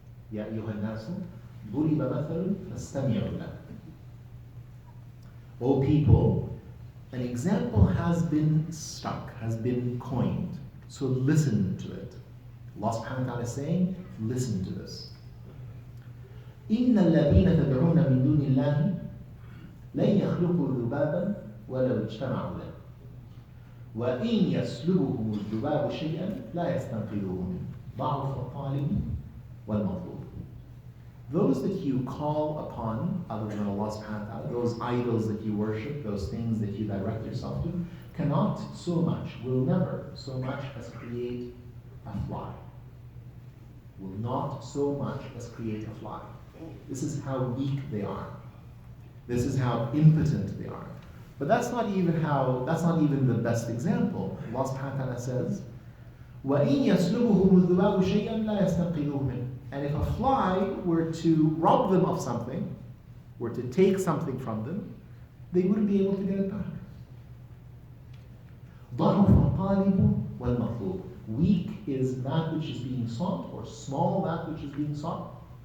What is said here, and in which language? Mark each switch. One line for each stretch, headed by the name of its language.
Arabic: يَا أَيُّهَا النَّاسُ ضُرِبَ مَثَلٌ فَاسْتَمِعُوا لَهُ.
English: O people, an example has been struck, has been coined. So listen to it. Allah subhanahu wa ta'ala is saying, listen to this.
Arabic: إِنَّ الَّذِينَ تَدْعُونَ مِن دُونِ اللَّهِ لن يخلقوا ذبابا ولو اجتمعوا له وإن يسلبهم الذباب شيئا لا يستنقذوه منه ضعف الطالب والمطلوب.
English: Those that you call upon other than Allah subhanahu wa ta'ala, those idols that you worship, those things that you direct yourself to, cannot so much, will never so much as create a fly. Will not so much as create a fly. This is how weak they are. This is how impotent they are. But that's not even the best example.
Arabic: Allah subhanahu wa ta'ala says, وَإِن يَسْلُبُهُمُ الذُّبَابُ شَيْئًا لَا يَسْتَنقِذُوهُ مِنْهُ.
English: And if a fly were to rob them of something, were to take something from them, they wouldn't be able to get it back.
Arabic: ضَعُفَ الطَّالِبُ وَالْمَطْلُوبُ.
English: Weak is that which is being sought, or small that which is being sought.